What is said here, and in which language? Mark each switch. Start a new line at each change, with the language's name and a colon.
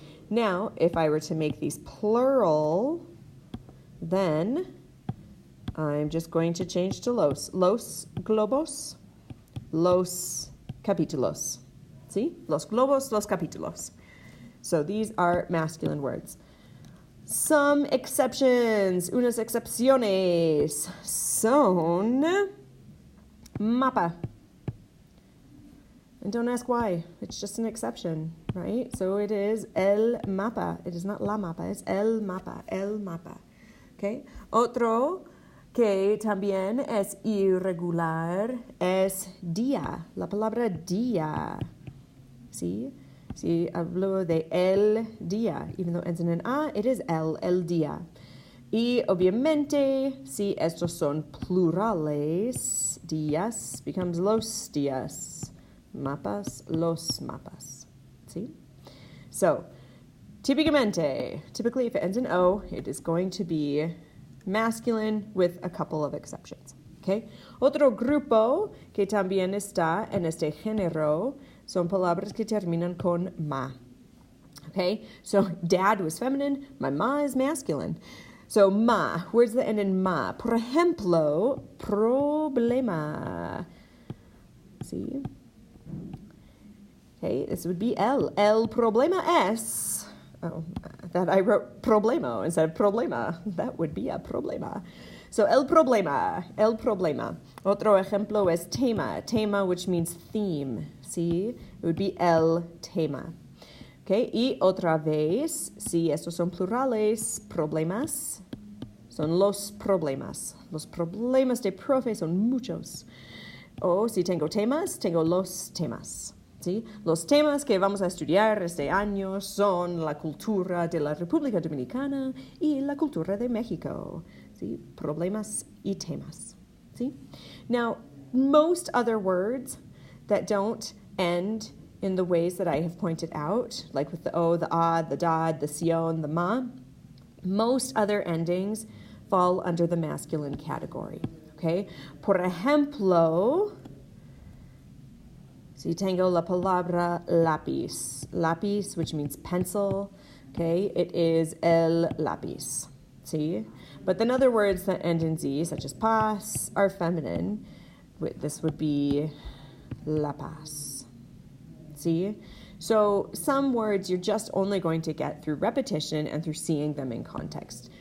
English: Now, if I were to make these plural, then I'm just going to change to los.
Spanish: Los globos, los capítulos. See? Los globos, los capítulos.
English: So these are masculine words. Some exceptions,
Spanish: unas excepciones, son mapa.
English: And don't ask why. It's just an exception, right? So it is el mapa. It is not la mapa. It's el mapa. El mapa. Okay?
Spanish: Otro que también es irregular es día. La palabra día. ¿Sí? Sí, hablo de el día.
English: Even though it ends in an A, it is el día.
Spanish: Y obviamente, si estos son plurales, días
English: becomes
Spanish: los días. Mapas, los mapas. See?
English: So, typically if it ends in O, it is going to be masculine with a couple of exceptions. Okay?
Spanish: Otro grupo que también está en este género son palabras que terminan con ma.
English: Okay? So, dad was feminine, my ma is masculine. So, ma, words that end in ma.
Spanish: Por ejemplo, problema. See?
English: Okay, this would be el.
Spanish: El problema es.
English: Oh, that I wrote problema instead of problema. That would be a problema.
Spanish: So, el problema. El problema. Otro ejemplo es tema.
English: Tema, which means theme. See? It would be el tema.
Spanish: Okay, y otra vez, si estos son plurales, problemas, son los problemas. Los problemas de profe son muchos. O si tengo temas, tengo los temas. ¿Sí? Los temas que vamos a estudiar este año son la cultura de la República Dominicana y la cultura de México. ¿Sí? See? Problemas y temas. See?
English: Now, most other words that don't end in the ways that I have pointed out, like with the o, the a, the dad, the sion, the ma, most other endings fall under the masculine category. Okay?
Spanish: Por ejemplo, si tengo la palabra lápiz.
English: Lápiz, which means pencil. Okay? It is el lápiz. See? But then other words that end in Z, such as paz, are feminine. This would be la paz. See? So some words you're just only going to get through repetition and through seeing them in context.